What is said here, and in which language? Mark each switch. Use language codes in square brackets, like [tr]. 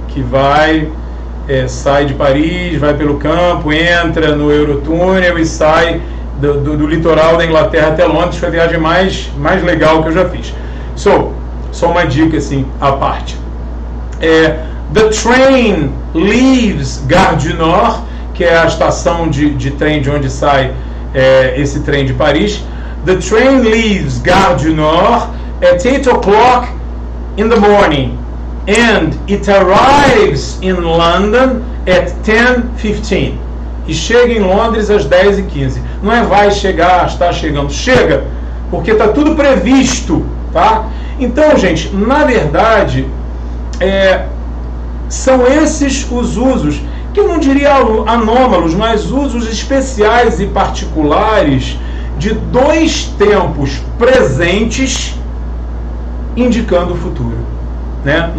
[pt] Que sai de Paris, vai pelo campo, entra no Eurotúnel e sai do litoral da Inglaterra até Londres. Foi a viagem mais legal que eu já fiz. Só uma dica assim, à parte. [en] The train leaves [pt] Gare du Nord, que é a estação de trem de onde sai esse trem de Paris. [en] The train leaves Gare du Nord at 8 o'clock in the morning and it arrives in London at 10:15. [pt] E chega em Londres às 10:15. Não vai chegar, está chegando. Chega, porque está tudo previsto, tá? Então, gente, na verdade, são esses os usos, que eu não diria anômalos, mas usos especiais e particulares de dois tempos presentes indicando o futuro, né?